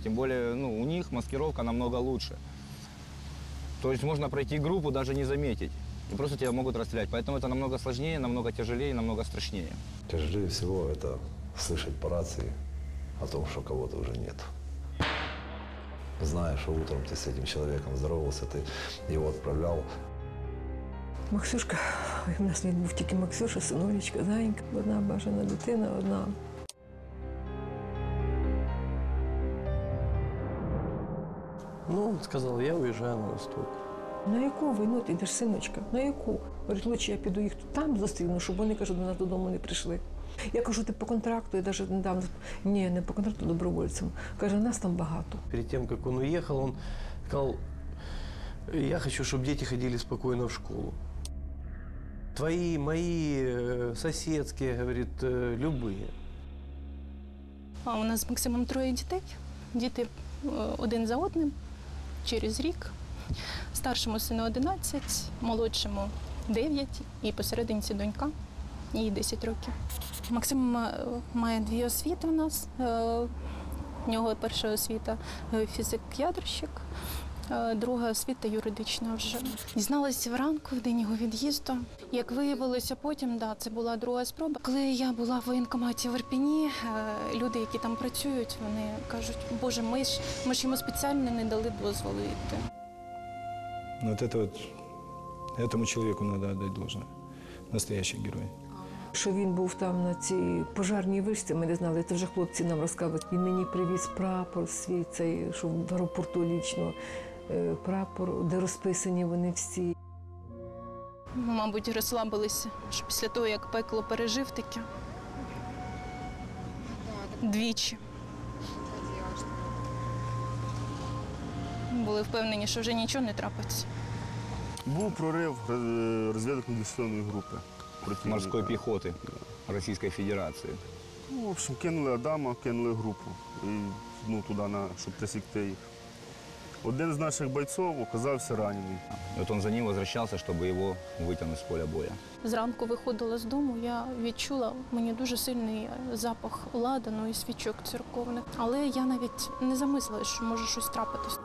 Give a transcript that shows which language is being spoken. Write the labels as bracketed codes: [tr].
[ru] Тем более у них маскировка намного лучше. То есть можно пройти группу, даже не заметить. И просто тебя могут расстрелять. Поэтому это намного сложнее, намного тяжелее, намного страшнее. Тяжелее всего это слышать по рации о том, что кого-то уже нет. Зная, что утром ты с этим человеком здоровался, ты его отправлял. [uk] Максюшка, у нас він був тільки Максюша, синулечка, зайенька. Одна бажана дитина, одна. [ru] Ну, он сказал, я уезжаю на восток. [uk] На яку війну ти йдеш, синочка? На яку? Говорить, лучше я піду їх там зустріну, щоб вони, кажуть, до нас додому не прийшли. Я кажу, ти по контракту, я навіть недавно, ні, не по контракту, добровольцем. Каже, нас там багато. [ru] Перед тем, как он уехал, он сказал, я хочу, чтобы дети ходили спокойно в школу. Твои, мои, соседские, говорит, любые. [uk] А у нас з Максимом 3 дітей. Діти один за одним, через рік. Старшому сину 11, молодшому 9 і посерединці донька, їй 10 років. Максим має 2 освіти у нас. У нього перша освіта фізик-ядерщик, друга освіта юридична вже. Дізналася вранку, в день його від'їзду. Як виявилося потім, це була друга спроба. Коли я була в воєнкоматі в Ірпені, люди, які там працюють, вони кажуть, Боже, ми ж йому спеціально не дали дозволу йти. [ru] Вот это вот, этому человеку надо отдать должное. Настоящий герой. [uk] Що він був там на цій пожарній вишці, ми не знали, це вже хлопці нам розказують. Він мені привіз прапор свій, цей, що в аеропорту лічно, прапор, де розписані вони всі. Ми, мабуть, розслабилися, що після того, як пекло пережив таке. Двічі. Були впевнені, що вже нічого не трапиться. Був прорив розвідувально-диверсійної групи. [ru] Морской пехоты Российской Федерации. Ну, в общем, [uk] кинули Адама, кинули групу і, туди, щоб присікти їх. Один з наших бойців оказався ранений. [ru] Вот он за ним возвращался, чтобы его вытянуть с поля боя. [uk] Зранку виходила з дому, я відчула, мені дуже сильний запах ладану і свічок церковних. Але я навіть не замислила, що може щось трапитись.